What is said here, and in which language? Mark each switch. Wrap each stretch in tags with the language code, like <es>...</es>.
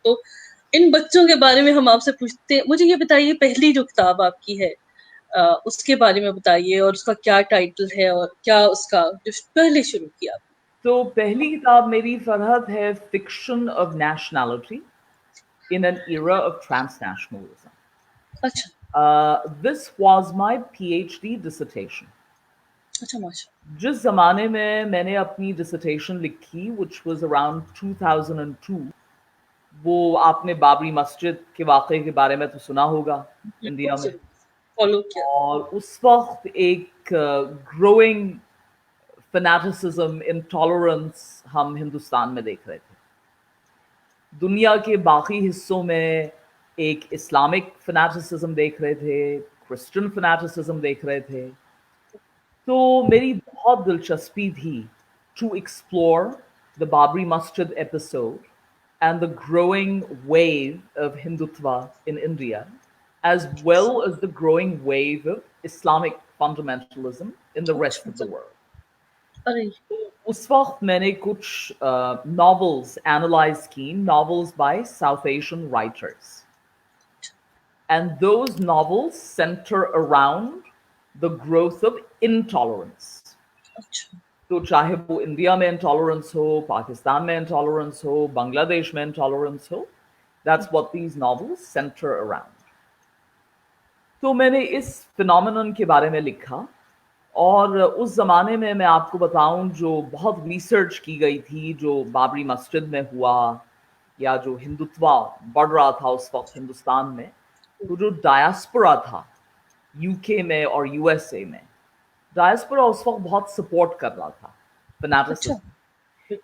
<hi>तो इन बच्चों के बारे में हम आपसे पूछते हैं। मुझे ये बताइए, पहली जो किताब आपकी है उसके बारे में बताइए, और उसका क्या टाइटल है, और क्या उसका जो पहले शुरू किया। तो पहली किताब मेरी फरहत है fiction of nationality</hi> <en>in an era of transnationalism.</en> <hi>अच्छा</hi> <en>This was my PhD dissertation.</en> <hi>अच्छा, माशा। जिस ज़माने में मैंने अपनी dissertation लिखी,</hi> <en>which was around 2002,</en> <hi>वो आपने बाबरी मस्जिद के वाक़े के बारे में तो सुना होगा इंडिया में, फॉलो किया। और उस वक्त एक growing fanaticism, intolerance हम हिंदुस्तान में देख रहे थे। दुनिया के बाकी हिस्सों में एक इस्लामिक फनाटिसिज्म देख रहे थे, क्रिश्चियन फनाटिसिज्म देख रहे थे। तो मेरी बहुत दिलचस्पी थी</hi> <en>To explore the Babri Masjid episode and the growing wave of Hindutva in India, as well as the growing wave of Islamic fundamentalism in the rest of the world. अरे</en> <hi>उस वक्त मैंने कुछ novels analyze की, novels by South Asian writers.</hi> <en>And those novels center around the growth of intolerance.</en> <hi>अच्छा तो चाहे वो इंडिया में intolerance हो, पाकिस्तान में intolerance हो, बांग्लादेश में intolerance हो,</hi> <en>that's what these novels center around.</en> <hi>तो मैंने इस phenomenon के बारे में लिखा, और उस ज़माने में मैं आपको बताऊं, जो बहुत रिसर्च की गई थी जो बाबरी मस्जिद में हुआ, या जो हिंदुत्वा बढ़ रहा था उस वक्त हिंदुस्तान में, तो जो डायस्पोरा था यूके में और यूएसए में, डायस्पोरा उस वक्त बहुत सपोर्ट कर रहा था फनाटिसिज्म।</hi>